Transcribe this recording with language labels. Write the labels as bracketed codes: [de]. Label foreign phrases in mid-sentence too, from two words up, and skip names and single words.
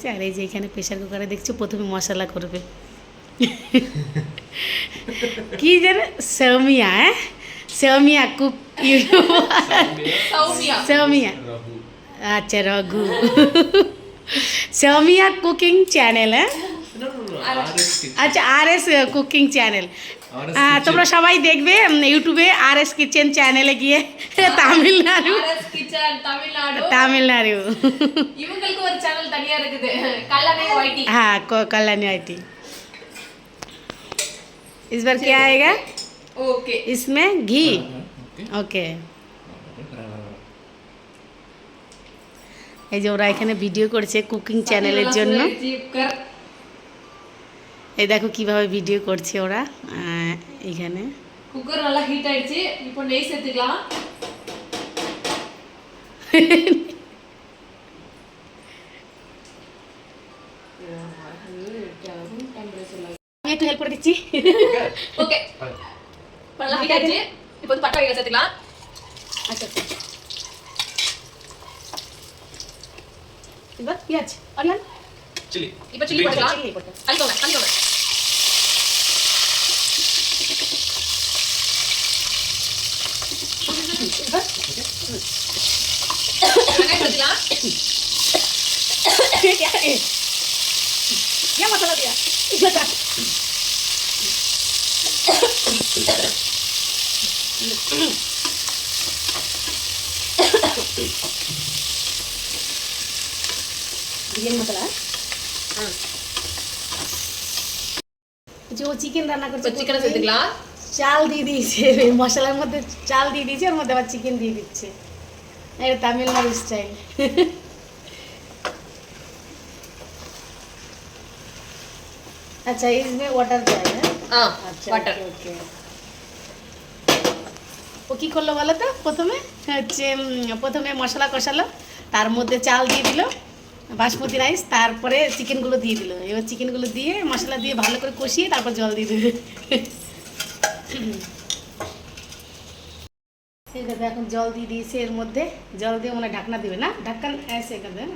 [bn] আর এই যে এখানে প্রেশার কুকারে দেখছো প্রথমে মশলা করবে কি যেন, সেমিয়া, হ্যাঁ সেমিয়া কুক, সেমিয়া, আচ্ছা রঘু, সেমিয়া [en] cooking channel, [bn] হ্যাঁ আচ্ছা RS [en] cooking channel. [bn] তোমরা সবাই দেখবে ইউটিউবে RS কিচেন চ্যানেলে গিয়ে, তামিলনাড়ু, তামিলনাড়ু। [ta] இவங்களுக்கு ஒரு சேனல் தனியா இருக்குது, கல்லணை ஒய்டி। [hi] हाँ, कल्याणी IT। इस बार क्या आएगा, ओके, इसमें घी, ओके। [bn] এই যে ওরা এখানে ভিডিও করছে কুকিং চ্যানেলের জন্য। এই দেখো কিভাবে ভিডিও করছে ওরা। এখানে [ta] குக்கர் நல்லா ஹீட் ஆயிடுச்சு, இப்போ நெய் சேர்த்துக்கலாம்। [bn] আমি একটু হেল্প করে দিচ্ছি। [ta] ஓகே, நல்லா ஹீட் ஆயிடுச்சு, இப்போ வந்து பட்டை வகைகள் சேர்த்துக்கலாம்। [bn] আচ্ছা, এবার পেঁয়াজ, অনিয়ন, चिली [ta] இப்போ சில்லி போட்டுக்கலாம்। চিলি போட்டு, அடிக்கோங்க அடிக்கோங்க। [bn] এবার [ta] வெங்காயம் சேர்த்துக்கலாம்। [hi] क्या है? क्या मसाला दिया, इसमें का बिरयानी मसाला, जो चिकेन [bn] রান্না করছে [ta] চিকেন சேர்த்துக்கலாம்। [bn] চাল দিয়ে দিয়েছে মশলার মধ্যে, চাল দিয়ে দিয়েছে, ওর মধ্যে আবার চিকেন দিয়ে দিচ্ছে। এটা তামিলনাড়ু স্টাইল। [hi] अच्छा इसमें वाटर जाएगा। अच्छा वाटर ओके। [bn] ও কী করলো বলো তো, প্রথমে হচ্ছে প্রথমে মশলা কষালো, তার মধ্যে চাল দিয়ে দিল [en] basmati rice, [bn] তারপরে চিকেনগুলো দিয়ে দিল। এবার চিকেনগুলো দিয়ে মশলা দিয়ে ভালো করে কষিয়ে তারপর জল দিয়ে দেবে। ঠিক আছে, এখন জল দিয়ে দিয়েছে, এর মধ্যে জল দিয়ে মানে ঢাকনা দেবে না, ঢাকন এসে করবে না।